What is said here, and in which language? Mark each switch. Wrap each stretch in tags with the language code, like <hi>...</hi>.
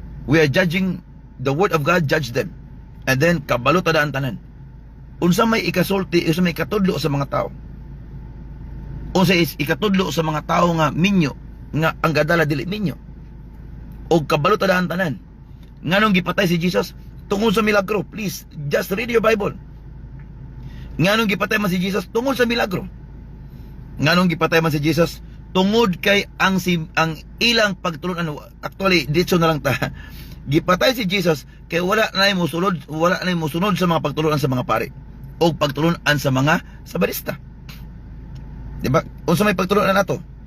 <en>We are judging the word of God, judge them. And then</en> <ceb>kabalo tadaan tanan. Unsa may ikasulti, unsa may ikatudlo sa mga tao. Unsa is ikatudlo sa mga tao nga minyo, nga ang gadala dili minyo. Og kabalo tadaan tanan. Nganong gipatay si Jesus tungod sa milagro?</ceb> <en>Please, just read your Bible.</en> <ceb>Nganong gipatay man si Jesus tungod sa milagro? Nganong gipatay man si Jesus tungod kay ang ilang pagtulunan. Actually, dito na lang ta. Gipatay si Jesus kay wala na mo sunod sa mga pagtulunan sa mga pari o pagtulunan sa mga sabarista. Diba? Unsa may pagtulunan nato?</ceb>